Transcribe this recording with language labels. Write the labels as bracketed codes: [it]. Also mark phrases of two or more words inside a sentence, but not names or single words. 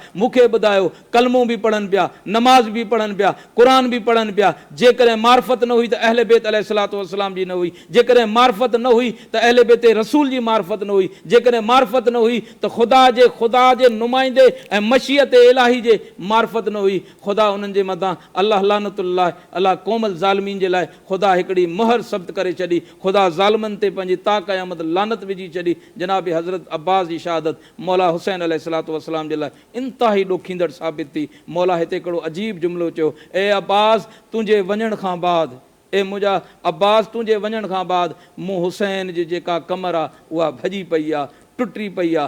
[sd] मूंखे ॿुधायो, कलमो बि पढ़नि पिया, नमाज़ बि पढ़नि पिया, क़ुरान बि पढ़नि पिया। जेकॾहिं मार्फत न हुई त अहले बैत [ar] عليه الصلاة والسلام [sd] जी न हुई। जेकॾहिं मार्फत न हुई त अहले बैत रसूल जी मार्फत न हुई। जेकॾहिं मार्फत न हुई त ख़ुदा जे नुमाइंदे ऐं मशीयत इलाही जे मार्फत न हुई। ख़ुदा उन्हनि जे मथां अल्लाह [ar] لعنة الله على القوم الظالمين [sd] जे लाइ ख़ुदा हिकिड़ी मोहर सब्त करे छॾी। ख़ुदा ज़ालिमनि ते पंहिंजी ता क़यामत लानत विझी छॾी। जनाब हज़रत अब्बास जी शहादत मौला हुसैन [ar] عليه الصلاة والسلام [sd] जे लाइ इंतिहाई ॾोखींदड़ साबित थी। मौला हिते हिकिड़ो अजीब जुमिलो चयो, ए अब्बास तुंहिंजे वञण खां बाद, ए मुंहिंजा अब्बास तुंहिंजे वञण खां बाद मूं हुसैन जी जेका कमर आहे उहा भॼी पई आहे, टुटी पई आहे।